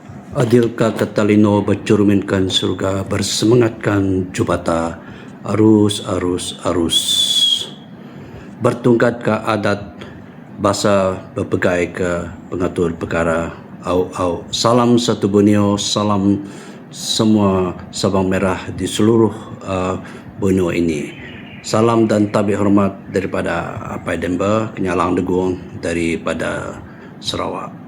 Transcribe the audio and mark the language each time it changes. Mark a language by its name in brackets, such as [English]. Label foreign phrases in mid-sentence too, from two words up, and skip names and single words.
[Malay] Adilkah Katalino bercerminkan surga, bersemangatkan jubata, arus. Bertungkatkah adat, bahasa berpegai ke pengatur perkara, au. Salam satu benua, salam semua Sabang Merah di seluruh benua ini. Salam dan tabik hormat daripada Apai Demba, Kenyalang Degung daripada Sarawak.